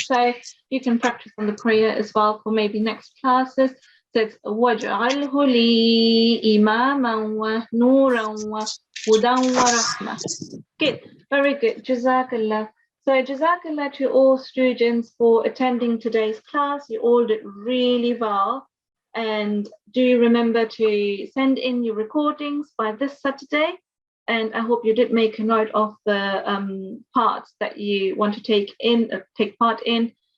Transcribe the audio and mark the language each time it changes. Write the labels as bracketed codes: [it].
[en] So you can practice on the prayer as well for maybe next classes. So it's [ar] وَاجْعَلْهُ لِي إِمَامًا وَنُورًا وَهُدًى وَرَحْمَةً. [en] Good, very good. Jazakallah. So Jazakallah to all students for attending today's class. You all did really well. And do remember to send in your recordings by this Saturday. And I hope you did make a note of the parts that you want to take part in.